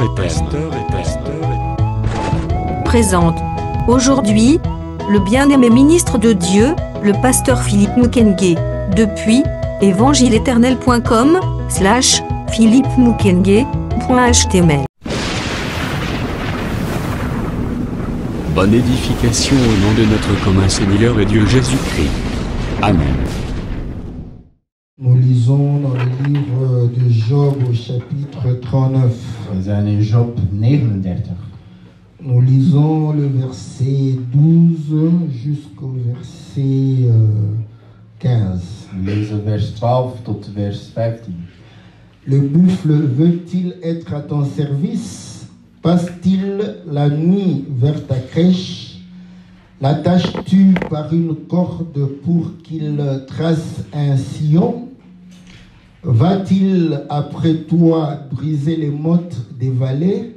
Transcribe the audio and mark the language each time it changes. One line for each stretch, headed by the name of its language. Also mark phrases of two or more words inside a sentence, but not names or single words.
French: Présente aujourd'hui le bien-aimé ministre de Dieu, le pasteur Philippe Mukenge, depuis évangile-éternel.com/philippemukenge.html. Bonne édification au nom de notre commun Seigneur et Dieu Jésus-Christ. Amen. Nous lisons dans le livre de Job au chapitre 39.
Dutch: We zijn in Job 39.
French: Nous lisons le verset 12 jusqu'au verset 15.
Dutch: We lezen vers 12 tot vers 15.
French: Le buffle veut-il être à ton service? Passe-t-il la nuit vers ta crèche? L'attaches-tu par une corde pour qu'il trace un sillon? Va-t-il après toi briser les mottes des vallées?